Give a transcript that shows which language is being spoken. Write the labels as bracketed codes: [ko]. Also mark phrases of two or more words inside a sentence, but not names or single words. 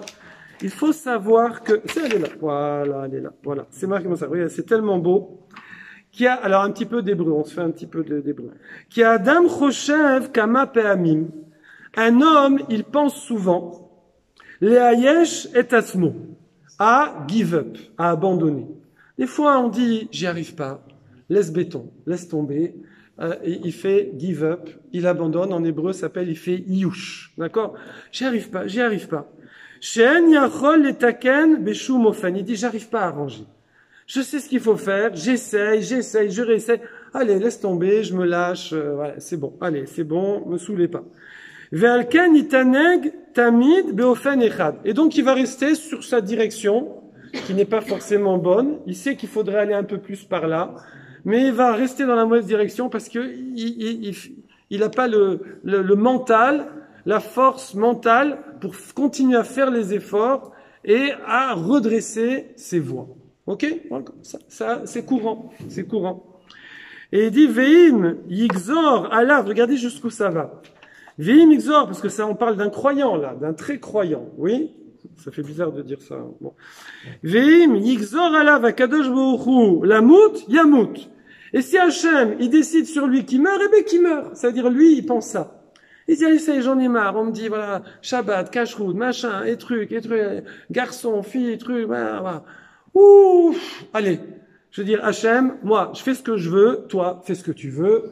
[fr] Il faut savoir que, elle est là. Voilà, elle est là. Voilà. C'est marqué comme ça. Regardez, c'est tellement beau. Alors un petit peu d'hébreu, on se fait un petit peu d'hébreu. [he] כי אדם חושב כמה פעמים. [fr] Un homme, il pense souvent, [he] לייאש את עצמו, [fr] à [en] give up, [fr] à abandonner. Des fois, on dit, j'y arrive pas, laisse tomber. Il fait [en] give up, [fr] il abandonne. En hébreu, il fait yush. D'accord? J'y arrive pas. [he] שאין יכול לתקן בשום אופן. [fr] Il dit, j'arrive pas à arranger. Je sais ce qu'il faut faire, j'essaye, je réessaye. Allez, laisse tomber, je me lâche, voilà, c'est bon. Allez, c'est bon, me saoulez pas. [he] ועל כן יתנהג תמיד באופן אחד. [fr] Et donc, il va rester sur sa direction, qui n'est pas forcément bonne. Il sait qu'il faudrait aller un peu plus par là, mais il va rester dans la mauvaise direction parce que il a pas le mental, la force mentale pour continuer à faire les efforts et à redresser ses voies. Ok? Ça, c'est courant. Et il dit, [he] ואם יגזור עליו, [fr] regardez jusqu'où ça va. [he] ואם יגזור, [fr] parce que ça, on parle d'un croyant, là, d'un très croyant, oui? Ça fait bizarre de dire ça. Bon. [he] ואם יגזור עליו הקדוש ברוך הוא למות ימות. [fr] Et si Hachem, il décide sur lui qu'il meurt, eh bien qu'il meurt. Ça veut dire, lui, il pense ça. Il dit, allez, ça y est, j'en ai marre. On me dit, voilà, Shabbat, Kashrut, machin, et trucs, garçon, fille, trucs, voilà. Ouh, allez. Je veux dire, Hachem, moi, je fais ce que je veux, toi, fais ce que tu veux.